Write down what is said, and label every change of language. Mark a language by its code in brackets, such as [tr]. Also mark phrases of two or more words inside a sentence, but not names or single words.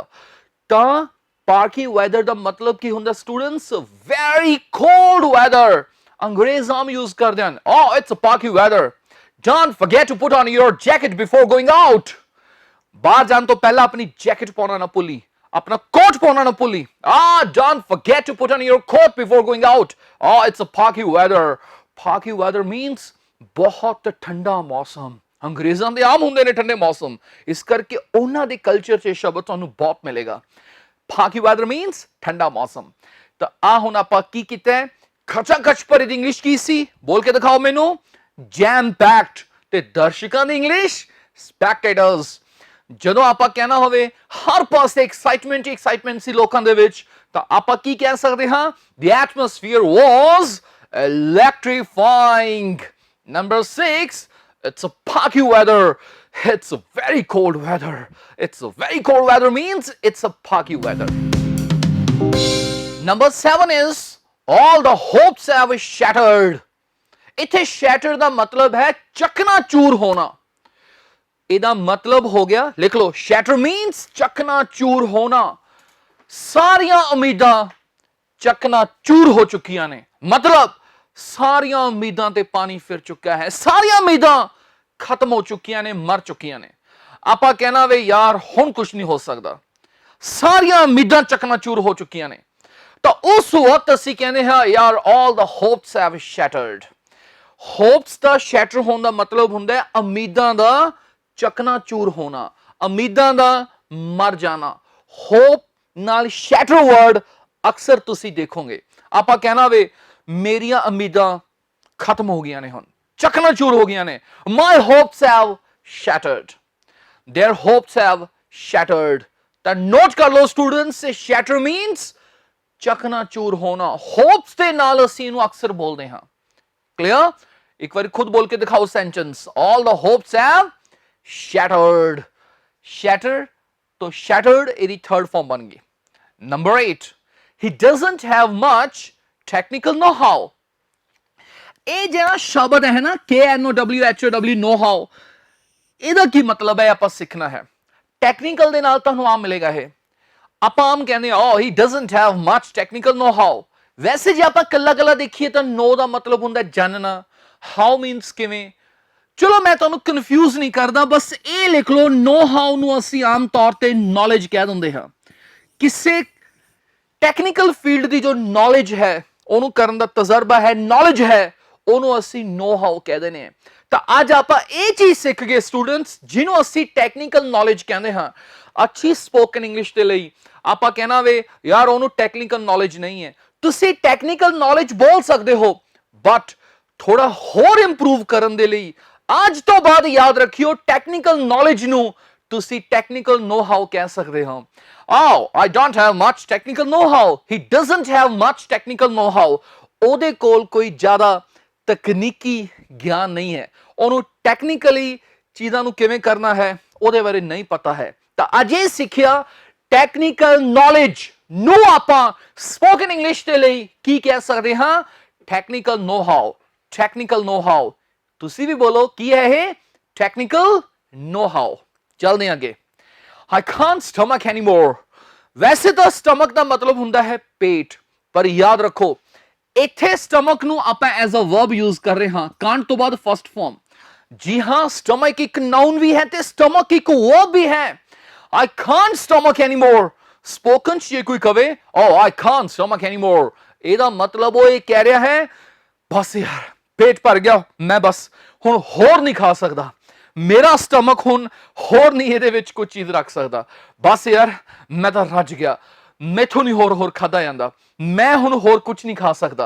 [pa] ਤਾਂ [en] parky weather [pa] ਦਾ ਮਤਲਬ ਕੀ ਹੁੰਦਾ ਸਟੂਡੈਂਟਸ? [en] very cold weather. [pa] ਅੰਗਰੇਜ਼ ਆਮ ਯੂਜ਼ ਕਰਦੇ ਹਨ, [en] it's parky weather, don't forget to put on your jacket before going out. [pa] ਬਾਹਰ ਜਾਣ ਤੋਂ ਪਹਿਲਾਂ ਆਪਣੀ ਜੈਕਟ ਪਾਉਣਾ ਨਾ ਭੁੱਲੀ, [hi] अपना कोट पहनना ना भूली। [en] Don't forget to put on your coat before going out। It's a parky weather। parky weather means [hi] बहुत ठंडा मौसम। [pa] ਅੰਗਰੇਜ਼ਾਂ ਦੇ ਆਮ ਹੁੰਦੇ ਨੇ ਠੰਡੇ ਮੌਸਮ, ਇਸ ਕਰਕੇ ਉਹਨਾਂ ਦੇ ਕਲਚਰ ਚ ਸ਼ਬਦ ਤੁਹਾਨੂੰ ਬਹੁਤ ਮਿਲੇਗਾ। [en] parky weather means [pa] ਠੰਡਾ ਮੌਸਮ। ਤੋ ਹੁਣ ਆਪਾਂ ਕੀ ਕੀਤਾ ਹੈ? ਖਚਾਖਚ ਭਰੀ ਦੀ ਇੰਗਲਿਸ਼ ਕੀ ਸੀ, ਬੋਲ ਕੇ ਦਿਖਾਓ ਮੈਨੂੰ। [en] jam packed. [pa] ਤੇ ਦਰਸ਼ਕਾਂ ਦੀ ਇੰਗਲਿਸ਼ ਸਪੈਕਟੇਟਰਸ। ਜਦੋਂ ਆਪਾਂ ਕਹਿਣਾ ਹੋਵੇ ਹਰ ਪਾਸੇ ਐਕਸਾਈਟਮੈਂਟ ਸੀ ਲੋਕਾਂ ਦੇ ਵਿੱਚ, ਤਾਂ ਆਪਾਂ ਕੀ ਕਹਿ ਸਕਦੇ ਹਾਂ? [en] The atmosphere was electrifying। Number 6, it's a parky weather। It's a very cold weather। It's a very cold weather means it's a parky weather। Number 7 is all the hopes have shattered। [pa] ਇੱਥੇ shatter ਦਾ ਮਤਲਬ ਹੈ ਚਕਨਾਚੂਰ ਹੋਣਾ। ਇਹਦਾ ਮਤਲਬ ਹੋ ਗਿਆ, ਲਿਖ ਲਓ, [en] shatter means [pa] ਚਕਨਾਚੂਰ ਹੋਣਾ। ਸਾਰੀਆਂ ਉਮੀਦਾਂ ਚਕਨਾਚੂਰ ਹੋ ਚੁੱਕੀਆਂ ਨੇ, ਮਤਲਬ ਸਾਰੀਆਂ ਉਮੀਦਾਂ ਤੇ ਪਾਣੀ ਫਿਰ ਚੁੱਕਾ ਹੈ, ਸਾਰੀਆਂ ਉਮੀਦਾਂ ਖਤਮ ਹੋ ਚੁੱਕੀਆਂ ਨੇ, ਮਰ ਚੁੱਕੀਆਂ ਨੇ। ਆਪਾਂ ਕਹਿਣਾ ਵੇ ਯਾਰ ਹੁਣ ਕੁਝ ਨਹੀਂ ਹੋ ਸਕਦਾ, ਸਾਰੀਆਂ ਉਮੀਦਾਂ ਚਕਨਾਚੂਰ ਹੋ ਚੁੱਕੀਆਂ ਨੇ, ਤਾਂ ਉਸ ਵਕਤ ਅਸੀਂ ਕਹਿੰਦੇ ਹਾਂ ਯਾਰ [en] all the hopes have shattered। [pa] ਹੋਪਸ ਦਾ ਸ਼ੈਟਰ ਹੋਣ ਦਾ ਮਤਲਬ ਹੁੰਦਾ ਹੈ ਉਮੀਦਾਂ ਦਾ ਚਕਨਾਚੂਰ ਹੋਣਾ, ਉਮੀਦਾਂ ਦਾ ਮਰ ਜਾਣਾ। ਹੋਪ ਨਾਲ [en] shatter word [pa] ਅਕਸਰ ਤੁਸੀਂ ਦੇਖੋਗੇ। ਆਪਾਂ ਕਹਿਣਾ ਵੇ ਮੇਰੀਆਂ ਉਮੀਦਾਂ ਖਤਮ ਹੋ ਗਈਆਂ ਨੇ, ਹੁਣ ਚਕਨਾਚੂਰ ਹੋ ਗਈਆਂ ਨੇ। [en] My hopes have shattered। Their hopes have shattered। [pa] ਤਾਂ ਨੋਟ ਕਰ ਲਓ ਸਟੂਡੈਂਟਸ, [en] shatter means [pa] ਚਕਨਾਚੂਰ ਹੋਣਾ। ਹੋਪਸ ਦੇ ਨਾਲ ਅਸੀਂ ਇਹਨੂੰ ਅਕਸਰ ਬੋਲਦੇ ਹਾਂ। ਕਲੀਅਰ? ਇੱਕ ਵਾਰੀ ਖੁਦ ਬੋਲ ਕੇ ਦਿਖਾਓ ਸੈਂਟੈਂਸ। [en] All the hopes have shattered। [pa] shatter तो shattered ਇਹਦੀ [en] third form [pa] ਬਣ ਗਈ। [en] Number 8, he doesn't have much technical know-how। [pa] ਇਹ ਜਿਹੜਾ ਸ਼ਬਦ ਹੈ ਨਾ KNOWHOW, [en] know how, [pa] ਇਹਦਾ ਕੀ ਮਤਲਬ ਹੈ ਆਪਾਂ ਸਿੱਖਣਾ ਹੈ। ਟੈਕਨੀਕਲ ਦੇ ਨਾਲ ਤੁਹਾਨੂੰ ਆਮ ਮਿਲੇਗਾ ਇਹ। ਆਪਾਂ ਆਮ ਕਹਿੰਦੇ ਆ [en] he doesn't have much technical know-how। [pa] ਵੈਸੇ ਜੇ ਆਪਾਂ ਕੱਲਾ ਦੇਖੀਏ ਤਾਂ know ਦਾ ਮਤਲਬ ਹੁੰਦਾ ਜਾਣਨਾ, [en] how means ਕਿਵੇਂ। [pa] ਚਲੋ ਮੈਂ ਤੁਹਾਨੂੰ ਕਨਫਿਊਜ਼ ਨਹੀਂ ਕਰਦਾ, ਬਸ ਇਹ ਲਿਖ ਲਓ [en] know how [pa] ਨੂੰ ਅਸੀਂ ਆਮ ਤੌਰ ਤੇ ਨੌਲੇਜ ਕਹਿ ਦਿੰਦੇ ਹਾਂ। ਕਿਸੇ ਟੈਕਨੀਕਲ ਫੀਲਡ ਦੀ ਜੋ ਨੌਲੇਜ ਹੈ, ਉਹਨੂੰ ਕਰਨ ਦਾ ਤਜਰਬਾ ਹੈ, ਨੌਲੇਜ ਹੈ, ਉਹਨੂੰ ਅਸੀਂ [en] know how [pa] ਕਹਿ ਦਿੰਦੇ ਹਾਂ। ਤਾਂ ਅੱਜ ਆਪਾਂ ਇਹ ਚੀਜ਼ ਸਿੱਖ ਗਏ ਸਟੂਡੈਂਟਸ, ਜਿਹਨੂੰ ਅਸੀਂ [en] technical knowledge [pa] ਕਹਿੰਦੇ ਹਾਂ। ਅੱਛੀ [en] spoken English [pa] ਦੇ ਲਈ ਆਪਾਂ ਕਹਿਣਾ ਵੇ ਯਾਰ ਉਹਨੂੰ [en] technical knowledge [pa] ਨਹੀਂ ਹੈ, ਤੁਸੀਂ [en] technical knowledge [pa] ਬੋਲ ਸਕਦੇ ਹੋ, ਬਟ ਥੋੜਾ ਹੋਰ ਇੰਪਰੂਵ ਕਰਨ ਦੇ ਲਈ ਅੱਜ ਤੋਂ ਬਾਅਦ ਯਾਦ ਰੱਖਿਓ [en] technical knowledge [pa] ਨੂੰ ਤੁਸੀਂ [en] technical know how [pa] ਕਹਿ ਸਕਦੇ ਹੋ। [en] Oh, I don't have much technical know-how. He doesn't have much technical know-how. [pa] ਉਹਦੇ ਕੋਲ ਕੋਈ ਜ਼ਿਆਦਾ ਤਕਨੀਕੀ ਗਿਆਨ ਨਹੀਂ ਹੈ, ਉਹਨੂੰ ਟੈਕਨੀਕਲੀ ਚੀਜ਼ਾਂ ਨੂੰ ਕਿਵੇਂ ਕਰਨਾ ਹੈ ਉਹਦੇ ਬਾਰੇ ਨਹੀਂ ਪਤਾ ਹੈ। ਤਾਂ ਅੱਜ ਇਹ ਸਿੱਖਿਆ [en] technical knowledge [pa] ਨੂੰ ਆਪਾਂ [en] spoken English [pa] ਦੇ ਲਈ ਕੀ ਕਹਿ ਸਕਦੇ ਹਾਂ? [en] technical know how. technical know how [pa] ਤੁਸੀਂ ਵੀ ਬੋਲੋ ਕੀ ਹੈ ਇਹ? [en] technical know how. [pa] ਚੱਲਦੇ ਅੱਗੇ। [en] I can't stomach anymore. [pa] ਵੈਸੇ ਤਾਂ stomach ਦਾ ਮਤਲਬ ਹੁੰਦਾ ਹੈ ਪੇਟ, ਪਰ ਯਾਦ ਰੱਖੋ ਇੱਥੇ stomach ਨੂੰ ਆਪਾਂ [en] as a verb use [pa] ਕਰ ਰਹੇ ਹਾਂ, can't ਤੋਂ ਬਾਅਦ [en] first form। [pa] ਜੀ ਹਾਂ, stomach ਇੱਕ noun ਵੀ ਹੈ ਤੇ stomach ਇੱਕ verb ਵੀ ਹੈ। [en] I can't stomach anymore। spoken [pa] ਚ ਜੇ ਕੋਈ ਕਵੇ [en] oh I can't stomach anymore, [pa] ਇਹਦਾ ਮਤਲਬ ਉਹ ਇਹ ਕਹਿ ਰਿਹਾ ਹੈ ਬਸ ਯਾਰ ਪੇਟ ਭਰ ਗਿਆ, ਮੈਂ ਬਸ ਹੁਣ ਹੋਰ ਨਹੀਂ ਖਾ ਸਕਦਾ, ਮੇਰਾ ਸਟਮਕ ਹੁਣ ਹੋਰ ਨਹੀਂ ਇਹਦੇ ਵਿੱਚ ਕੋਈ ਚੀਜ਼ ਰੱਖ ਸਕਦਾ, ਬਸ ਯਾਰ ਮੈਂ ਤਾਂ ਰੱਜ ਗਿਆ, ਮੈਥੋਂ ਨਹੀਂ ਹੋਰ ਖਾਦਾ ਜਾਂਦਾ, ਮੈਂ ਹੁਣ ਹੋਰ ਕੁਝ ਨਹੀਂ ਖਾ ਸਕਦਾ।